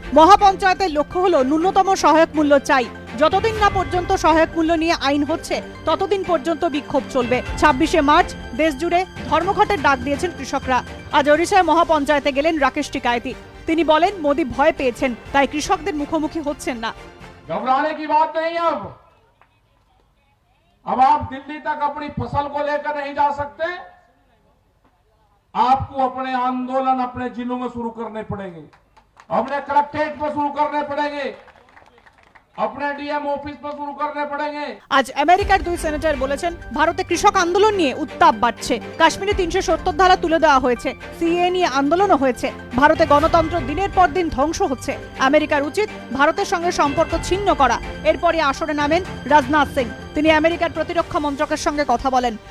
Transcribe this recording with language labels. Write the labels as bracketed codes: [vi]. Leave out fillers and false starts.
[bn] মহাপঞ্চায়েতের লক্ষ্য হলো ন্যূনতম সহায়ক মূল্য চাই। যতদিন না পর্যন্ত সহায়ক মূল্য নিয়ে আইন হচ্ছে ততদিন পর্যন্ত বিক্ষোভ চলবে। 26শে মার্চ দেশ জুড়ে ধর্মঘটের ডাক দিয়েছেন কৃষকরা। আজ ওড়িশায় মহাপঞ্চায়েতে গেলেন রাকেশ টিকায়েতি। তিনি বলেন, মোদি ভয় পেয়েছেন, তাই কৃষকদের মুখোমুখি হচ্ছেন না। [hi] घबराने की बात नहीं। अब आप दिल्ली तक अपनी फसल को लेकर नहीं जा सकते। आपको अपने आंदोलन अपने जिलों में शुरू करने पड़ेंगे, अपने कलेक्ट्रेट में शुरू करने पड़ेंगे, अपने डीएम ऑफिस में शुरू करने पड़ेंगे। [bn] আজ আমেরিকার 2 সেনেটর বলেছেন, ভারতে কৃষক আন্দোলন নিয়ে উত্তাপ বাড়ছে। কাশ্মীরে 370 ধারা তুলে দেওয়া হয়েছে, সিএ নিয়ে আন্দোলনও হয়েছে। ভারতে গণতন্ত্র দিনের পর দিন ধ্বংস হচ্ছে। আমেরিকার উচিত ভারতের সঙ্গে সম্পর্ক ছিন্ন করা। এরপরই আসরে নামেন রাজনাথ সিং। তিনি আমেরিকার প্রতিরক্ষা মন্ত্রকের সঙ্গে কথা বলেন।